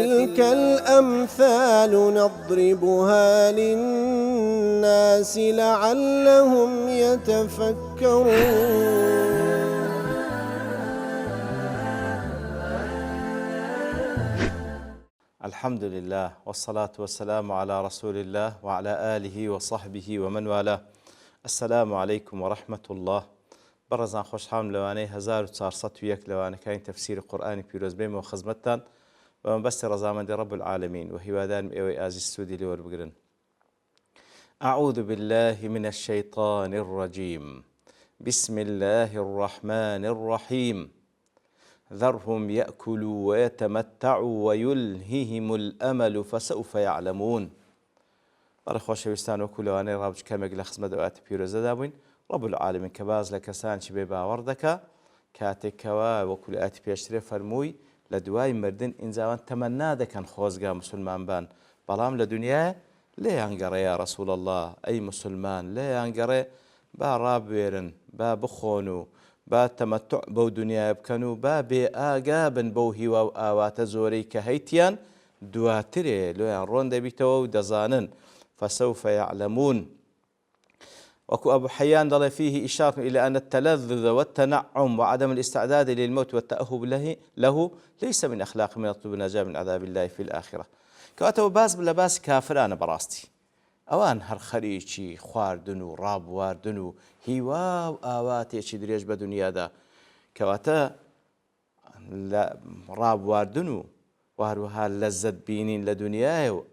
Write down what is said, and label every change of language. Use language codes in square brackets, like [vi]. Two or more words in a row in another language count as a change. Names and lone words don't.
[ar] وتلك الأمثال نضربها للناس لعلهم يتفكرون. الحمد لله والصلاة والسلام على رسول الله وعلى آله وصحبه ومن والاه. السلام عليكم ورحمة الله. [ckb] برزان خوشحال لوانەی 1401 لەوانەکانی تەفسیری قورئانی پیرۆز بێمەوە خزمەتتان بە مەبەستی ڕەزامەندی [ar] رب العالمین [ckb] و هیوادارم ئێوەی ئازیز سوودی لێ وەربگرن. [ar] أعوذ بالله من الشيطان الرجيم. بسم الله الرحمن الرحيم. ذرهم يأكلوا ويتمتعوا ويلههم الأمل فسوف يعلمون. [ckb] بەڕێ خۆشەویستان وەکو لەوانەی ڕابردوو کەمێک لە خزمەت ئەوەتی پیرۆزەدا بووین، [ar] رب العالمین [ckb] کە باز لە کەسانی بێ باوەڕ دەکا کاتێکەوە وەکو لە ئاەتی پێشترێ فەرمووی لە دوای مردن ئینجاوان تەمەنا دەکەن خۆزگا مسلمانبان، بەڵام لە دنیاە لێیان گەڕێ [ar] یا ڕەسوول الله [ckb] ئەی مسلمان لێیان گەڕێ با ڕابوێرن با بخۆن و با تەمەتوع بەو دنیای بکەن و با بێ ئاگا بن بەو هیوا و ئاواتە زۆرەی کە هەیتیان دواترێ لۆیان ڕۆن دەبیتەوە و دەزانن. [ar] فسوف يعلمون. وكو أبو حيان ضل فيه إشارة إلى أن التلذذ والتنعم وعدم الاستعداد للموت والتأهب له ليس من أخلاق من يطلب النجاة من عذاب الله في الآخرة. [ckb] كأتوا باز بلباس كافران براستي ئەوان هەر خەریکی خواردن و ڕابواردن و هیوا و ئاواتێکی درێژ بە دنیادا کەواتە ڕابواردن و واروها لەزەت بینین لە دنیاە و